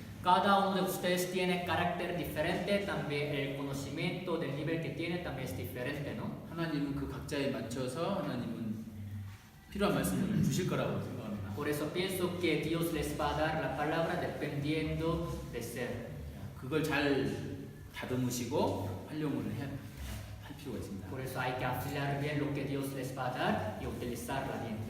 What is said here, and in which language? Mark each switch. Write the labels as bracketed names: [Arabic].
[Spanish] Cada uno de ustedes tiene carácter diferente, también el conocimiento del nivel que tiene también es diferente, ¿no? [Korean] 하나님은 그 각자에 맞춰서 하나님은 필요한 말씀을 주실 거라고 생각합니다. [Spanish] Por eso pienso que Dios les va a dar la palabra dependiendo de ser. [Korean] 그걸 잘 다듬으시고 활용을 할 필요가 있습니다. [Spanish] Por eso hay que afilar bien lo que Dios les va a dar y utilizarla bien.